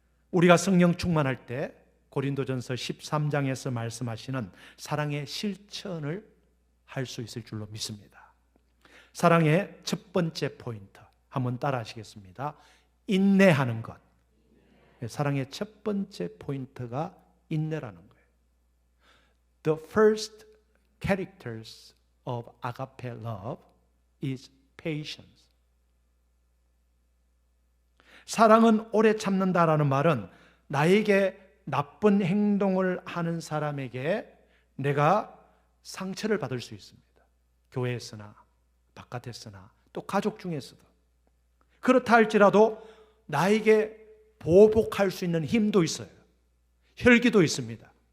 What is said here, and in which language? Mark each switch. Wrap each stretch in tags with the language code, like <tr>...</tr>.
<ko>우리가 성령 충만할 때 고린도전서 13장에서 말씀하시는 사랑의 실천을 할 수 있을 줄로 믿습니다. 사랑의 첫 번째 포인트 한번 따라 하시겠습니다. 인내하는 것. 사랑의 첫 번째 포인트가 인내라는 거예요.</ko> <en>The first characters of agape love is patience.</en> <ko>사랑은 오래 참는다라는 말은 나에게 나쁜 행동을 하는 사람에게 내가 상처를 받을 수 있습니다. 교회에서나 바깥에서나 또 가족 중에서도. 그렇다 할지라도 나에게 보복할 수 있는 힘도 있어요. 혈기도 있습니다.</ko>